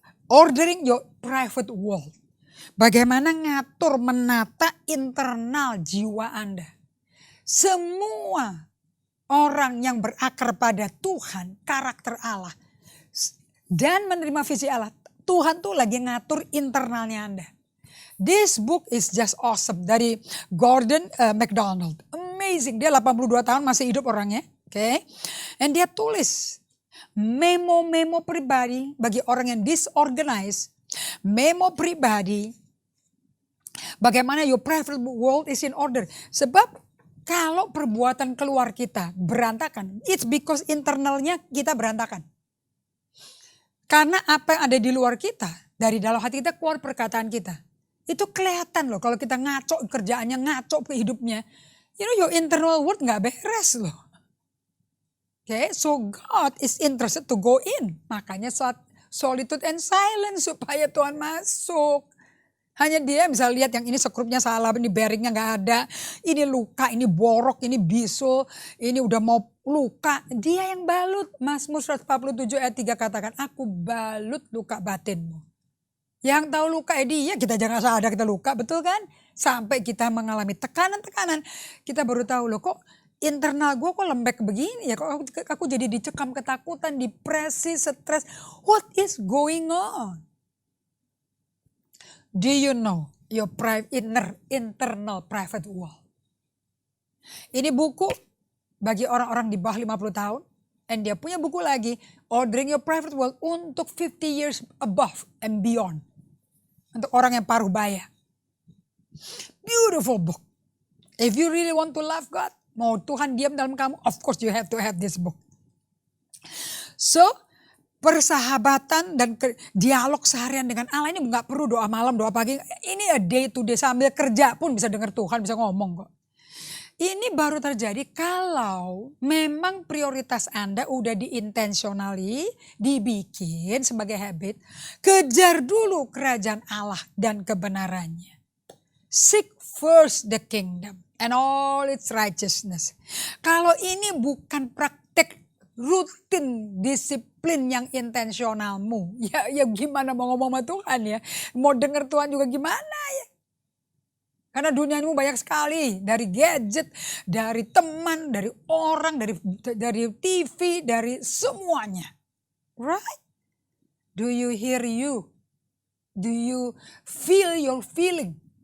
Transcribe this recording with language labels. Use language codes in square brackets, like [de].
[en] Ordering your private world. [id] Bagaimana ngatur, menata internal jiwa Anda. Semua orang yang berakar pada Tuhan, karakter Allah, dan menerima visi Allah, Tuhan tuh lagi ngatur internalnya Anda. [en] This book is just awesome. [id] Dari Gordon MacDonald. Amazing. Dia 82 tahun masih hidup orangnya. Okay. And dia tulis memo-memo pribadi bagi orang yang disorganized. Memo pribadi. [en] Bagaimana your private world is in order. [id] Sebab kalau perbuatan keluar kita berantakan. [en] It's because [id] internalnya kita berantakan. Karena apa yang ada di luar kita. Dari dalam hati kita keluar perkataan kita. Itu kelihatan loh kalau kita ngaco kerjaannya, ngaco hidupnya. [en] You know your internal world [id] gak beres loh. [en] Okay, so God is interested to go in. [id] Makanya solitude and silence supaya Tuhan masuk. Hanya dia bisa lihat yang ini sekrupnya salah, ini bearingnya gak ada. Ini luka, ini borok, ini bisul, ini udah mau luka. Dia yang balut. Mazmur 147 ayat 3 katakan, aku balut luka batinmu. Yang tahu luka dia, kita jangan sadar kita luka, betul kan? Sampai kita mengalami tekanan-tekanan, kita baru tahu loh kok internal gue kok lembek begini ya, kok aku jadi dicekam ketakutan, depresi, stres. [en] What is going on? Do you know your internal private world? [id] Ini buku bagi orang-orang di bawah 50 tahun. And dia punya buku lagi, Ordering Your Private World untuk [en] 50 years above and beyond. [id] Untuk orang yang paruh baya. [en] Beautiful book. If you really want to love God, [id] mau Tuhan diam dalam kamu, [en] of course you have to have this book. [id] So, persahabatan dan dialog seharian dengan Allah ini gak perlu doa malam, doa pagi. Ini [en] a day to day, [id] sambil kerja pun bisa dengar Tuhan, bisa ngomong kok. Ini baru terjadi kalau memang prioritas Anda udah diintentionally, dibikin sebagai habit. Kejar dulu kerajaan Allah dan kebenarannya. [en] Seek first the kingdom and all its righteousness. [id] Kalau ini bukan praktek rutin disiplin yang intensionalmu, ya gimana mau ngomong sama Tuhan ya? Mau denger Tuhan juga gimana ya? Karena duniamu banyak sekali, dari gadget, dari teman, dari orang, dari TV, dari semuanya. [en] Right? Do you hear you? Do you feel your feeling?